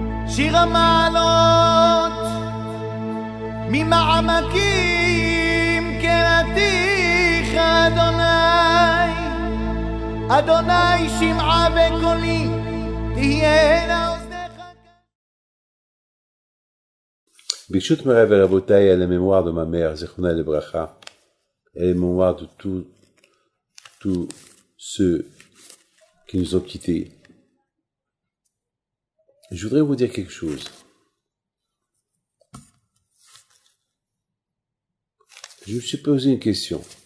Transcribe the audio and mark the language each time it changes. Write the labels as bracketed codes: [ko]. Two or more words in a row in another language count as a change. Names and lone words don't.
[he] שיר המעלות ממעמקים קראתיך אדוני, אדוני שמעה בקולי תהיינה אוזניך. [fr] Bishut Merav et Rabotai, à la mémoire de ma mère, [he] זכרונה לברכה, [fr] et à la mémoire de tous ceux qui nous ont quittés. Je voudrais vous dire quelque chose. Je me suis posé une question.